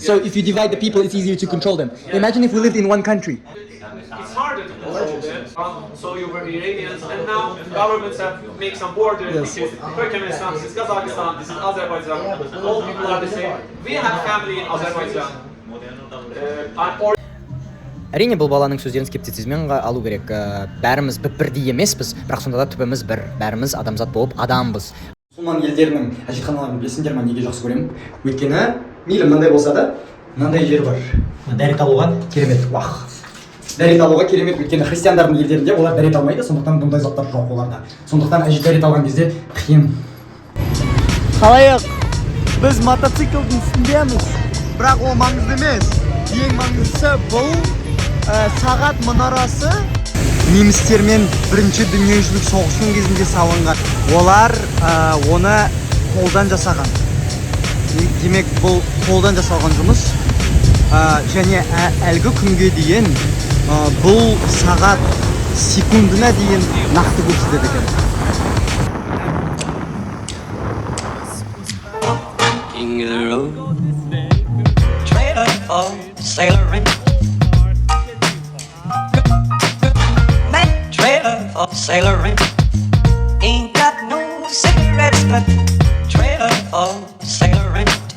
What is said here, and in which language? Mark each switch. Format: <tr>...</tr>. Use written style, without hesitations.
<en>So if you divide the people, it's easier to control them. Imagine if we lived in one country. It's harder to control them. So you were Iranians, and now governments have make some borders. Yes. This is Turkmenistan, this is Kazakhstan, this is Azerbaijan. All people are the same. We have family in Azerbaijan.</en> <kk>Әрине бұл баланың сөздерін скептицизммен алу керек. Бәріміз бірдей емеспіз, бірақ сонда да түбіміз бір. Бәріміз адамзат болып адамбыз. Мұсылман елдерінің әжетханаларын білесіңдер ме, неге жақсы көремін? Өйткені мейлі мынандай болса да, мынандай жер бар. Дәрет алуға керемет. Дәрет алуға керемет, өйткені христиандардың елдерінде олар дәрет алмайды, сондықтан бұндай заттар жоқ оларда. Сондықтан дәрет алған кезде қиын. Қалайық, біз мотоциклдің үстіндеміз, бірақ ол маңызды емес. Ең маңыздысы бұл сағат мұнарасы немістермен бірінші дүниежүзілік соғысының кезінде салынған. Олар оны қолдан жасаған. Демек бұл қолдан жасалған жұмыс. Және әлгі күнге дейін бұл сағат секундына дейін нақты көрсетеді екен.</kk> <en>King of the road, trailer for sailoring. Man, trailer for sailoring. Ain't got no cigarettes, but trailer for sailoring.</en>